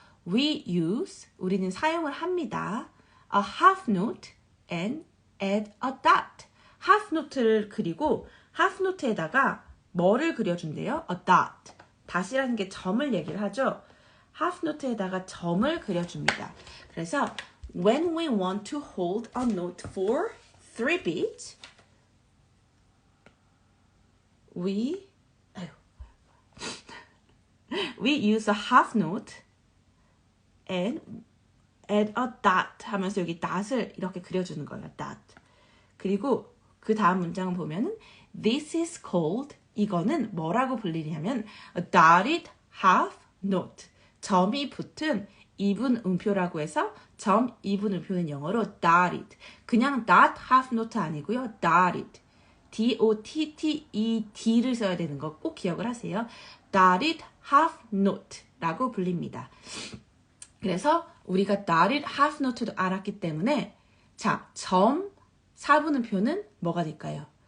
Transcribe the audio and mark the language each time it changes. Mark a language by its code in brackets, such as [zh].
[ko] 우리는 사용을 합니다. [en] A half note and add a dot. [ko] half note를 그리고 half note에다가 뭐를 그려준대요? [en] A dot. [ko] dot이라는 게 점을 얘기를 하죠. half note에다가 점을 그려줍니다. [en] 그래서 when we want to hold a note for 3 beats, we use a half note and add a dot [ko] 하면서 여기 dot을 이렇게 그려주는 거예요. [en] dot. 그리고 그 다음 문장을 보면은 this is called [ko] 이거는 뭐라고 불리냐면 [en] a dotted half note. [ko] 점이 붙은 이분 음표라고 해서 점 이분 음표는 영어로 dotted. 그냥 dot half note 아니고요. dotted. D-O-T-T-E-D를 써야 되는 거 꼭 기억을 하세요. dotted half note라고 불립니다. 그래서 우리가 dotted half note도 알았기 때문에 자, 점 4분음표는 뭐가 될까요?